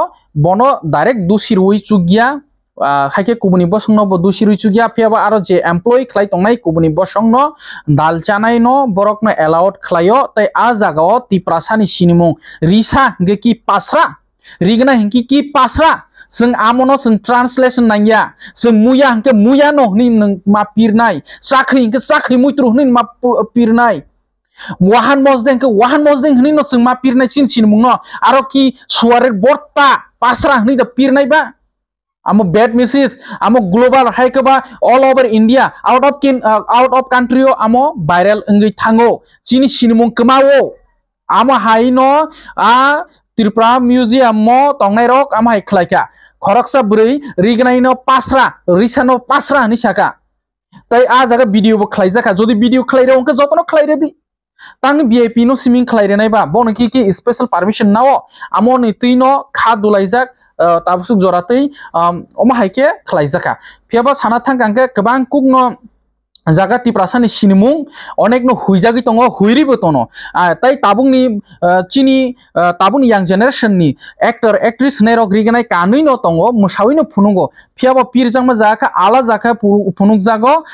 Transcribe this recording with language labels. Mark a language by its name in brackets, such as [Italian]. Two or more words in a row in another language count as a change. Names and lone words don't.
[Kok Borok] बनो डायरेक्ट दुसिरुइ चुगिया हाइके कुबुनि बसंनो बो दुसिरुइ चुगिया फियाबा आरो जे एम्प्लॉयी खलाय तंनाय कुबुनि बसंनो दालचानाय नो बरकनो अलाउड खलायो तै आ जागाव तिप्रासानि सिनिमु रिसा गेकी पासरा रिगना हिंकी की पासरा जों आमनो जों ट्रांसलेशन नांगिया जों मुया हंके मुया नो हनि मा पिरनाय साख्रि हंके साख्रि मुइत्रु हनि मा पिरनाय वाहान मजदें के वाहान मजदें हनि न जों मा पिरनाय सिन मुंनो आरो की सुवारे बर्ता पासरा हनि द पिरनाय बा आमो [English] bad message [Kok Borok] आमो ग्लोबल हाय के बा [English] all over India out of country [Kok Borok] आमो वायरल इंगै थांगो चिनि सिनमुं कमावो आमो हाइनो आ त्रिपुरा म्यूजियम मो तंगनाय रक आमो हाय खलायका खरकसा ब्रै रिगनायनो पासरा रिसानो पासरा हनि साका तै आ जागा वीडियो बो खलायजाका जदि वीडियो खलायरे अंके जतनो खलायरे दि तांग वीआईपी नो सिमिं खलायरेनाय बा बन की [English] special permission [Kok Borok] नाओ आमो नि तैनो खा दुलायजाक ताबसुक जरातै अमा हाइके खलायजाका फियाबा साना थांगांके गोबां कुगनो जागा तिप्रासानि सिनिमुं अनेक नो हुइजागि तंगो हुइरिबो तनो तै ताबुंनि चिनि ताबुनि [English] young generation [Kok Borok] नि [English] actor actress [Kok Borok] नेरक रिगनाय कानै नो तंगो मुसाविनो फुनुगो फियाबा पिरजांमा जाका आला जाका फुनुग जागो